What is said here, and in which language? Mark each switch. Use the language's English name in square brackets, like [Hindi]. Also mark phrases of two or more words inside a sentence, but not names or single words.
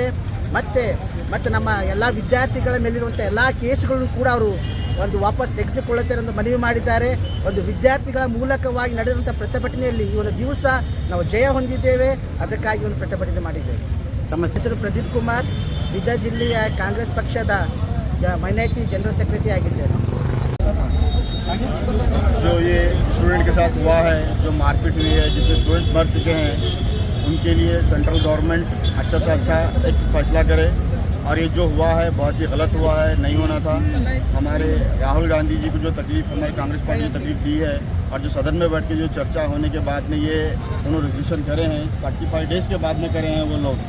[Kannada] ಮತ್ತು ನಮ್ಮ ಎಲ್ಲ ವಿದ್ಯಾರ್ಥಿಗಳ ಮೇಲಿರುವಂಥ ಎಲ್ಲ ಕೇಸ್ಗಳನ್ನು ಕೂಡ ಅವರು ಒಂದು ವಾಪಸ್ ತೆಗೆದುಕೊಳ್ಳುತ್ತಾರೆ ಎಂದು ಮನವಿ ಮಾಡಿದ್ದಾರೆ. ಒಂದು ವಿದ್ಯಾರ್ಥಿಗಳ ಮೂಲಕವಾಗಿ ನಡೆದಂಥ ಪ್ರತಿಭಟನೆಯಲ್ಲಿ ಈ ಒಂದು ದಿವಸ ನಾವು ಜಯ ಹೊಂದಿದ್ದೇವೆ. ಅದಕ್ಕಾಗಿ ಒಂದು ಪ್ರತಿಭಟನೆ ಮಾಡಿದ್ದೇವೆ. ತಮ್ಮ ಹೆಸರು ಪ್ರದೀಪ್ ಕುಮಾರ್, ಬೀದರ್ ಜಿಲ್ಲೆಯ ಕಾಂಗ್ರೆಸ್ ಪಕ್ಷದ [English] minority general secretary [Kannada] ಆಗಿದ್ದೇನೆ. [Hindi] जो ये स्टूडेंट के साथ हुआ है, जो मारपीट हुई है, जिसमें स्टूडेंट मर चुके हैं, उनके लिए [English] central government [Hindi] अच्छा से अच्छा एक फैसला करे। और ये जो हुआ है बहुत ही गलत हुआ है, नहीं होना था। हमारे राहुल गांधी जी को जो तकलीफ़ हमारी कांग्रेस पार्टी ने तकलीफ़ दी है, और जो सदन में बैठ के जो चर्चा होने के बाद में ये उन्होंने रिजोल्यूशन करे हैं, 45 डेज़ के बाद में करे हैं वो लोग।